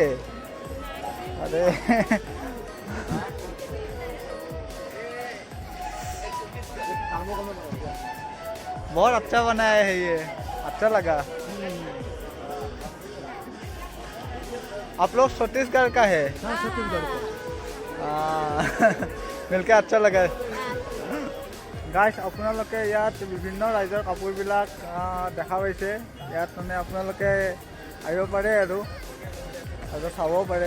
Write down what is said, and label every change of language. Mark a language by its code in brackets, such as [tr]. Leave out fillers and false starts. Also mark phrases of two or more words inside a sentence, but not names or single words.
[hi] अरे बहुत अच्छा बनाया है ये, अच्छा लगा। आप लोग छत्तीसगढ़ का है? हाँ, छत्तीसगढ़ को। मिलके अच्छा लगा। [as] গাইছ, আপোনালোকে ইয়াত বিভিন্ন ৰাজ্যৰ কাপোৰবিলাক দেখা পাইছে। ইয়াত মানে আপোনালোকে আহিব পাৰে আৰু চাব পাৰে।